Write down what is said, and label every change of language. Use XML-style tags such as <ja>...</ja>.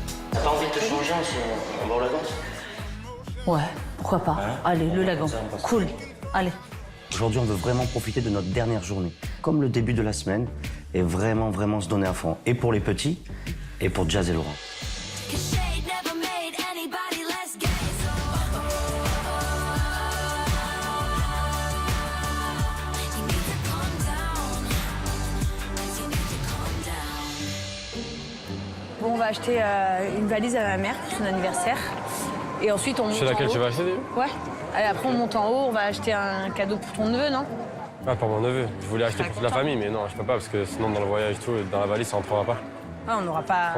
<fr>T'as pas envie de te changer, on va au Lagance? Ouais, pourquoi pas. Allez, le lagon. Cool. Allez. Aujourd'hui, on veut vraiment profiter de notre dernière journée, comme le début de la semaine, et vraiment se donner à fond. Et pour les petits, et pour Jazz et Laurent.</fr> <en>Shade never made anybody less gay. You need to calm down. You need to calm down.</en> <fr>Bon, va acheter une valise à ma mère pour son anniversaire. Et ensuite, on monte C'est laquelle en haut. tu vas acheter déjà? Ouais. Et après, on monte en haut, on va acheter un cadeau pour ton neveu, non? Ah, pour mon neveu. Je voulais acheter pour toute la famille, mais non, je peux pas parce que sinon, dans le voyage et tout, dans la valise, ça en prendra pas. Ah, on n'aura pas...</fr>